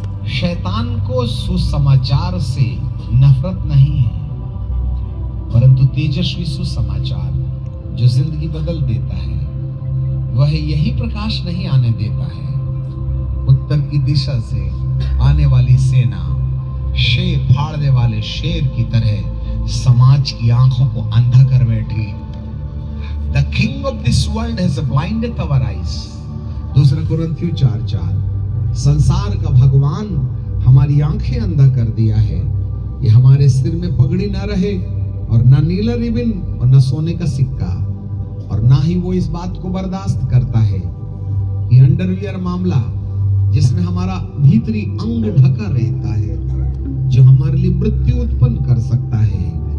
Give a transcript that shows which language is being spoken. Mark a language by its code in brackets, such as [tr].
[hi] शैतान को सुसमाचार से नफरत नहीं है, परंतु तेजस्वी सुसमाचार जो जिंदगी बदल देता है, वह यही प्रकाश नहीं आने देता है। उत्तर की दिशा से आने वाली सेना शेर फाड़ने वाले शेर की तरह समाज की आंखों को अंधा कर बैठी। [en] The king of this world has blinded our eyes। [hi] 2 कुरिन्थियों 4:4। संसार का भगवान हमारी आंखें अंधा कर दिया है। ये हमारे सिर में पगड़ी ना रहे, और ना नीला रिबन, और ना सोने का सिक्का, और ना ही वो इस बात को बर्दाश्त करता है कि अंडरवियर मामला, जिसमें हमारा भीतरी अंग ढका रहता है, जो हमारे लिए मृत्यु उत्पन्न कर सकता है।